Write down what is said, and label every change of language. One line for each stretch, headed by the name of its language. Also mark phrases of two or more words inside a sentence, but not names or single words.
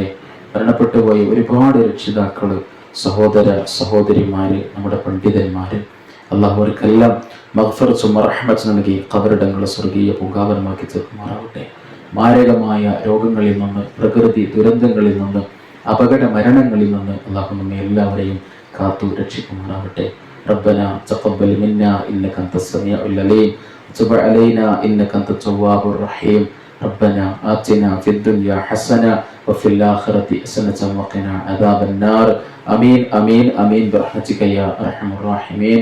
Malayalam: മരണപ്പെട്ടു പോയ ഒരുപാട് രക്ഷിതാക്കള്, സഹോദര സഹോദരിമാര്, നമ്മുടെ പണ്ഡിതന്മാര്, അള്ളാഹു അവർക്കെല്ലാം മഗ്ഫിറത്തും റഹ്മത്തും നൽകി ഖബറിടങ്ങളെ സ്വർഗീയ പൂങ്കാവനമാക്കി തീർക്കുമാറാവട്ടെ. മാരകമായ രോഗങ്ങളിൽ നിന്ന്, പ്രകൃതി ദുരന്തങ്ങളിൽ നിന്ന്, അപകട മരണങ്ങളിൽ നിന്ന് അള്ളാഹു നമ്മെ എല്ലാവരെയും കാത്തു രക്ഷിക്കുമാറാവട്ടെ.
Arabic: ربنا تقبل منا إنك أنت السميع العليم وتب علينا إنك أنت التواب الرحيم. ربنا آتنا في الدنيا حسنة وفي الآخرة حسنة وقنا عذاب النار. آمين آمين آمين برحمتك يا أرحم الراحمين.